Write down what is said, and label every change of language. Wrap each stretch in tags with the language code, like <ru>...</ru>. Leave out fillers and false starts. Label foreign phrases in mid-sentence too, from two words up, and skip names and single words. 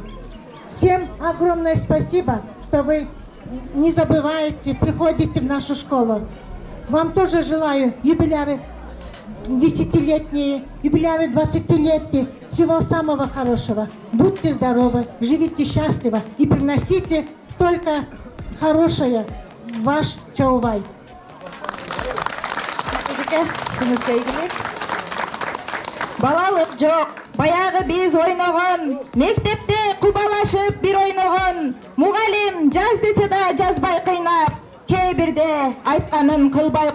<ru>Всем огромное спасибо, что вы не забываете, приходите в нашу школу. Вам тоже желаю юбиляры 10-летние, юбиляры 20-летние. Всего самого хорошего. Будьте здоровы, живите счастливо и приносите только хорошее в ваш Чаубай.</ru> <ky>Балалык жок, баягы биз ойногон, мектепте кубалашып бир ойногон, мугалим жаз десе да жазбай кыйнап, кээ бирде айтканын кылбай</ky>